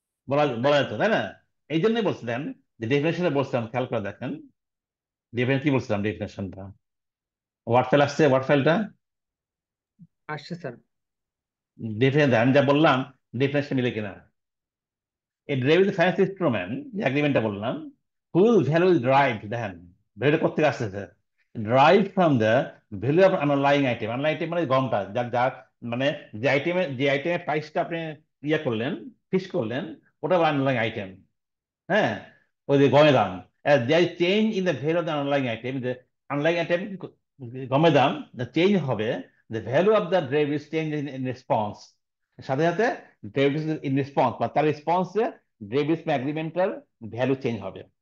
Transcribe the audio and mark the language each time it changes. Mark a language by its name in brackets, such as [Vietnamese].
[Bangla] বলা বলা যেত, তাই না? এই জন্যই বলছিলাম যে ডেফিনেশনে বলছিলাম, খেয়াল করে দেখেন কি বলছিলাম ডেফিনেশনটা। ওয়ার্ড ফাইল আসছে, ওয়ার্ড ফাইলটা আসছে স্যার। ডেফিনেশন আমি যা বললাম ডেফিনেশন মিলে কিনা। [English] A derivative is a finance instrument, [Bangla] যে এগ্রিমেন্টটা বললাম, [English] whose value is derived, [Bangla] দেখেন ভ্যালুটা কোথেকে আসতেছে, [English] derived from the value of underlying item। [Bangla] underlying item মানে গমটা, যার মানে যে আইটেমের প্রাইসটা আপনি করলেন, ফিক্স করলেন, ওটা আন্ডারলাইং আইটেম। হ্যাঁ, ওই যে গমের দাম, [English] there is change in the value of the underlying item, [Bangla] যে আন্ডারলাইং আইটেম গমের দাম চেঞ্জ হবে, [English] the value of the derivative change in response, [Bangla] সাথে সাথে ডেরিভেটিভ ইন রেসপন্স বা তার রেসপন্সে ডেরিভেটিভ এগ্রিমেন্টাল ভ্যালু চেঞ্জ হবে।